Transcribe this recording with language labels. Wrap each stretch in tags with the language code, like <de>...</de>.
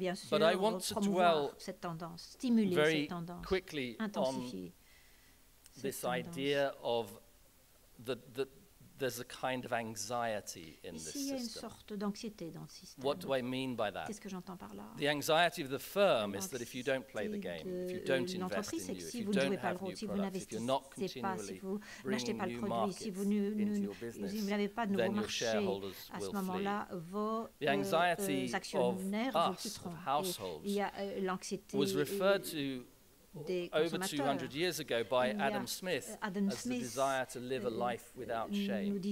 <en>But I want to dwell very quickly on this idea of the there's a kind of anxiety in this</en> <fr>Ici, il y a une</fr> <en>system.</en> <fr>sorte d'anxiété dans le système.</fr> <en>What do I mean by that?</en> <fr>Qu'est-ce que j'entends par là?</fr> <en>The anxiety of the firm is that if you don't play the game, if you don't invest in you, if you don't have new products, if you're not continually bringing new markets into your business, then your shareholders will flee. The anxiety of us, of households, was referred to over 200 years ago by Adam Smith as the desire to live a life without shame.</en>